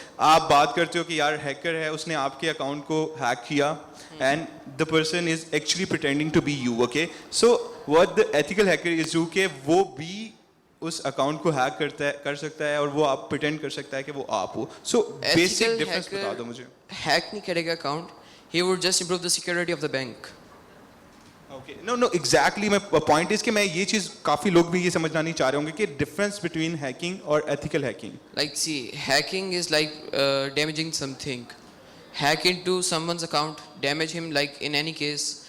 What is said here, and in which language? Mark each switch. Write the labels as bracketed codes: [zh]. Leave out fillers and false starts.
[ur] آپ بات کرتے ہو کہ یار ہیکر ہے, اس نے آپ کے اکاؤنٹ کو ہیک کیا [en] and the person is actually pretending to be you, okay. So what the ethical hacker is do [ur] کہ وہ بھی اس اکاؤنٹ کو ہیک کر سکتا ہے اور وہ آپ پریٹینڈ کر سکتا ہے کہ وہ آپ ہو. سو بیسک ڈفرنس بتا دو مجھے. ہیک نہیں کرے گا account, [en] he would just improve the security of the bank. Okay, no, exactly. My point is [ur] کہ میں یہ چیز کافی لوگ بھی یہ سمجھنا نہیں چاہ رہے ہوں گے کہ [en] difference between [ur] ہیکنگ اور ethical hacking. [en] Like see, hacking is like damaging something. Hack into someone's account, damage him, like in any case.